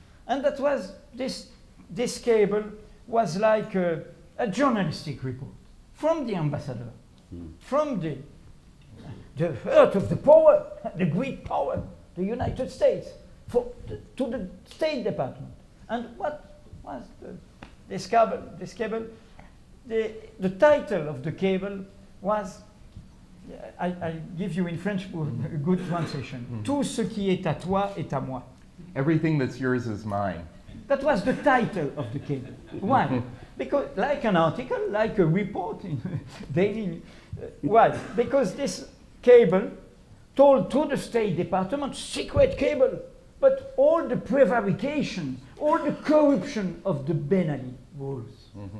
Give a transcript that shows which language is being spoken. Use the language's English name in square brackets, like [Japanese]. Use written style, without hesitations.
[English] And that was, this cable was like a journalistic report from the ambassador, from the heart of the power, the great power, the United States, to the State Department. And what was this cable? The title of the cable was, I give you in French a good translation. [French] Tout ce qui est à toi est à moi. [English] Everything that's yours is mine. That was the title of the cable. Why? Because, like an article, like a report in daily. Why? Because this cable told to the State Department, secret cable, but all the prevarication, all the corruption of the Ben Ali rules.